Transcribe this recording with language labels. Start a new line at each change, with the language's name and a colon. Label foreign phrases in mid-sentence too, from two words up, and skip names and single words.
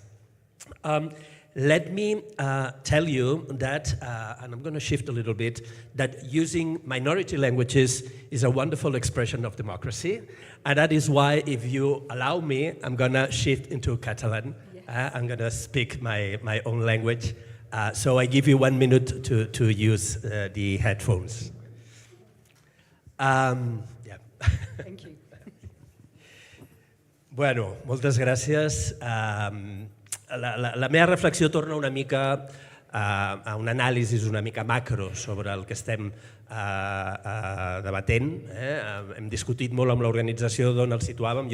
English: Let me tell you that, and I'm going to shift a little bit, that using minority languages is a wonderful expression of democracy, and that is why, if you allow me, I'm going to shift into Catalan. I'm going to speak my own language, so I give you 1 minute to use the headphones. Yeah. Thank you.
Catalan: Bueno, moltes gràcies. La meva reflexió torna una mica a un anàlisi una mica macro sobre el que estem debatent. Hem discutit molt amb l'organització d'on el situàvem.